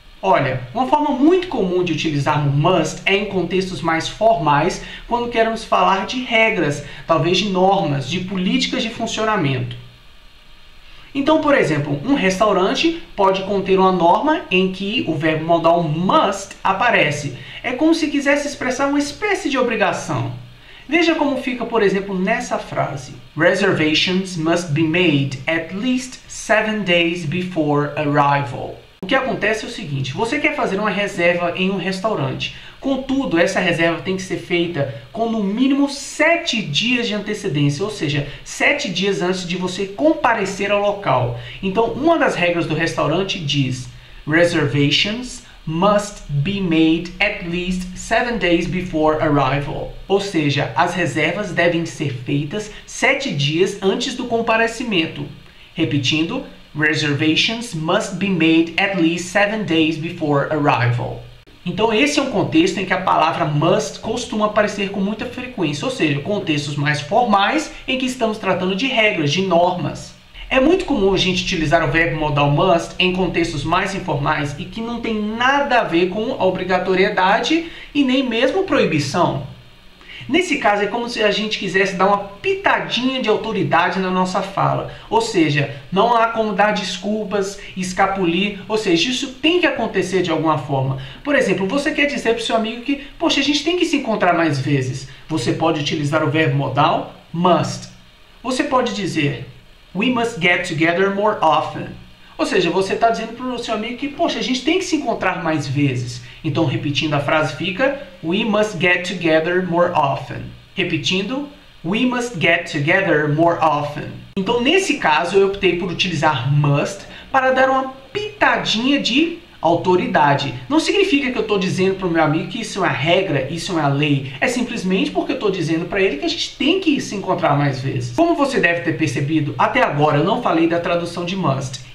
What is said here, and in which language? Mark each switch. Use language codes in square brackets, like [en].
[pt] Olha, uma forma muito comum de utilizarmos must é em contextos mais formais, quando queremos falar de regras, talvez de normas, de políticas de funcionamento. Então, por exemplo, um restaurante pode conter uma norma em que o verbo modal must aparece. É como se quisesse expressar uma espécie de obrigação. Veja como fica, por exemplo, nessa frase. [en] Reservations must be made at least 7 days before arrival. [pt] O que acontece é o seguinte, você quer fazer uma reserva em um restaurante, contudo, essa reserva tem que ser feita com no mínimo 7 dias de antecedência, ou seja, 7 dias antes de você comparecer ao local. Então, uma das regras do restaurante diz, [en] reservations must be made at least 7 days before arrival. [pt] Ou seja, as reservas devem ser feitas 7 dias antes do comparecimento. Repetindo, [en] reservations must be made at least 7 days before arrival. [pt] Então esse é um contexto em que a palavra must costuma aparecer com muita frequência, ou seja, contextos mais formais em que estamos tratando de regras, de normas. É muito comum a gente utilizar o verbo modal must em contextos mais informais e que não tem nada a ver com a obrigatoriedade e nem mesmo proibição. Nesse caso é como se a gente quisesse dar uma pitadinha de autoridade na nossa fala. Ou seja, não há como dar desculpas, escapulir, ou seja, isso tem que acontecer de alguma forma. Por exemplo, você quer dizer para o seu amigo que, poxa, a gente tem que se encontrar mais vezes. Você pode utilizar o verbo modal must. Você pode dizer, [en] we must get together more often. [pt] Ou seja, você está dizendo para o seu amigo que, poxa, a gente tem que se encontrar mais vezes. Então, repetindo a frase fica, [en] we must get together more often. [pt] Repetindo, [en] we must get together more often. [pt] Então, nesse caso, eu optei por utilizar must para dar uma pitadinha de autoridade. Não significa que eu estou dizendo para o meu amigo que isso é uma regra, isso é uma lei. É simplesmente porque eu estou dizendo para ele que a gente tem que se encontrar mais vezes. Como você deve ter percebido, até agora eu não falei da tradução de must.